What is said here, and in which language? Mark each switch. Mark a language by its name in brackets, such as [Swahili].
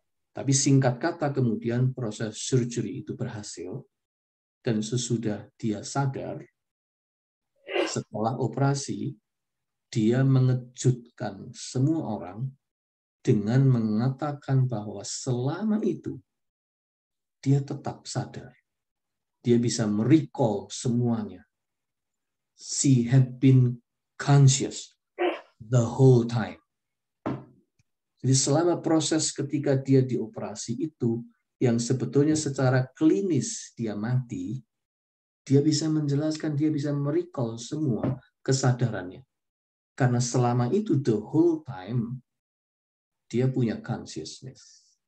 [Indonesian] Tapi singkat kata kemudian proses surgery itu berhasil, dan sesudah dia sadar, setelah operasi, dia mengejutkan semua orang dengan mengatakan bahwa selama itu dia tetap sadar. Dia bisa merecall semuanya. [English] She had been conscious the whole time. [Indonesian] Jadi selama proses ketika dia dioperasi itu, yang sebetulnya secara klinis dia mati, dia bisa menjelaskan, dia bisa merecall semua kesadarannya. Karena selama itu, [English] the whole time, [Indonesian] dia punya consciousness.